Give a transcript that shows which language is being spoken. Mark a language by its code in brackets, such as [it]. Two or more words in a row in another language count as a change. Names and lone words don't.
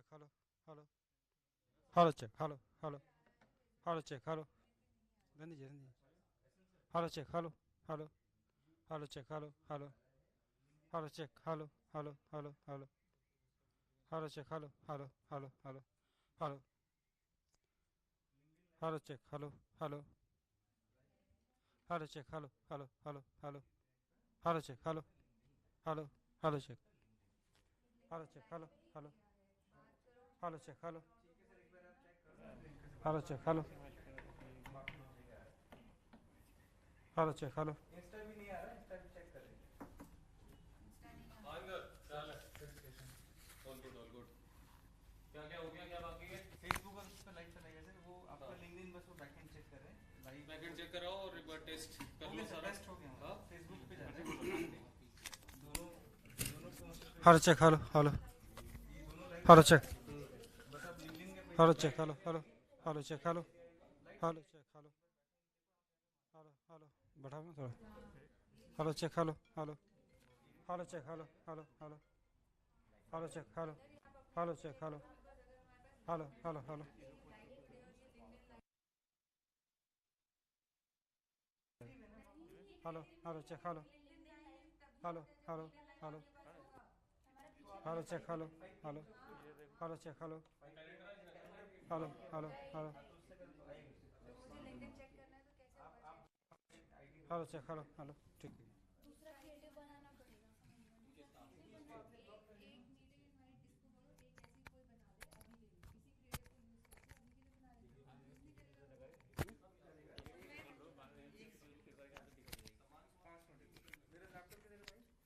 [en] Hello, hello, hello check. Hello, hello, hello check. Hello, then the hello check. Hello, hello, hello check. Hello, hello, hello check. Hello, hello, hello, hello, hello check. Hello, hello, hello, hello, hello, hello check. Hello, hello, hello check. Hello, hello, hello, hello, hello check. Hello, hello, hello check. Hello check. Hello, hello, hello check. Hello, hello check. Hello, hello check. Hello, [hi] इंस्टा भी नहीं आ रहा, इंस्टा भी चेक कर रहे हैं। [en] all good all good. [hi] क्या क्या हो गया, क्या बाकी है? फेसबुक और उस पर लाइव चला गया सर, वो आपका लिंक्डइन बस वो [en] backend check [hi] कर रहे हैं, [en] live backend check [hi] कराओ और एक बार टेस्ट कर लो सारा। टेस्ट हो गया। हां फेसबुक पे जा रहे हैं दोनों दोनों प्रमोशन। [en] hello check. Hello, hello, [hi] ये दोनों लाइव [en] hello check. [hi] बस आप लिंक्डइन के पेज [en] Hello [hi] पे [en] check. Hello, hello, hello check. Hello, hello check. Hello, hello, hello. [hi] बढ़ाओ ना थोड़ा. [en] Hello check. Hello, hello, hello check. Hello, hello, hello, hello check. Hello, hello check. Hello, hello, hello, hello, hello, hello check. Hello, hello, hello, hello, hello check. Hello, hello, hello check. Hello, hello, hello, hello, hello check. Hello, hello. [hi] ठीक है. दूसरा क्रिएटिव बनाना पड़ेगा। एक [en] meeting invite [hi] इसको बोलो, एक ऐसी कोई बना दे अभी के लिए, इसी क्रिएटिव को यूज करके अभी के लिए बना देना, आप यूज नहीं कर रहे हो। मेरा लैपटॉप किधर है भाई?